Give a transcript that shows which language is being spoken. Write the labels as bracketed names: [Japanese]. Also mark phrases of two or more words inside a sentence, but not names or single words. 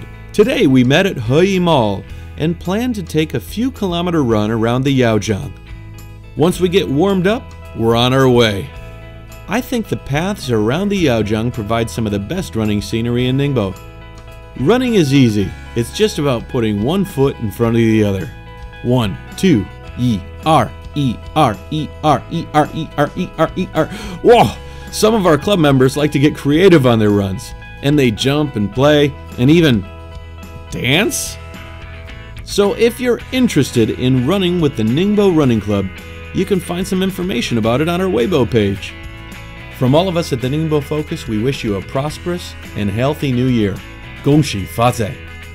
[English] Today, we met at Heyi Mall and plan to take a few kilometer run around the Yaojiang. Once we get warmed up, we're on our way. I think the paths around the Yaojiang provide some of the best running scenery in Ningbo. Running is easy. It's just about putting one foot in front of the other. 1, 2, E-R, E-R, E-R, E-R, E-R, E-R, E-R. Whoa! Some of our club members like to get creative on their runs, and they jump and play and even dance. So if you're interested in running with the Ningbo Running Club, you can find some information about it on our Weibo page. From all of us at the Ningbo Focus, we wish you a prosperous and healthy new year. [Chinese] 恭喜发财!